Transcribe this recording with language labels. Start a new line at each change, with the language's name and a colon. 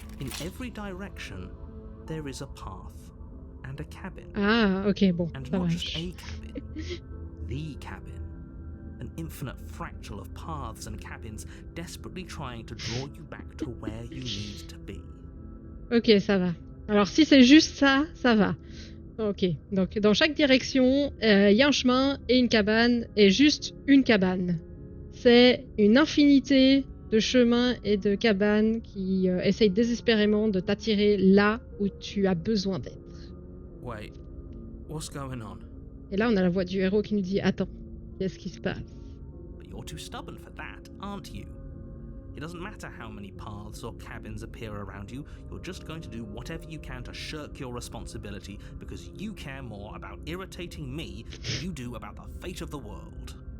English: In every direction, there is a path and a cabin.
French: Ah, ok, bon,
English: And
French: ça
English: not
French: va.
English: just a cabin, the cabin. An infinite fractal of paths and cabins desperately trying to draw you back to where you need to be.
French: Ok, ça va. Alors si c'est juste ça, ça va. Ok, donc dans chaque direction, il y a un chemin et une cabane, et juste une cabane. C'est une infinité de chemins et de cabanes qui essayent désespérément de t'attirer là où tu as besoin d'être.
English: Wait, what's going on?
French: Et là, on a la voix du héros qui nous dit « Attends, qu'est-ce qui se passe ?»
English: But you're too stubborn for that, aren't you? It doesn't matter how many paths or cabins appear around you, you're just going to do whatever you can to shirk your responsibility because you care more about irritating me than you do about the fate of the world.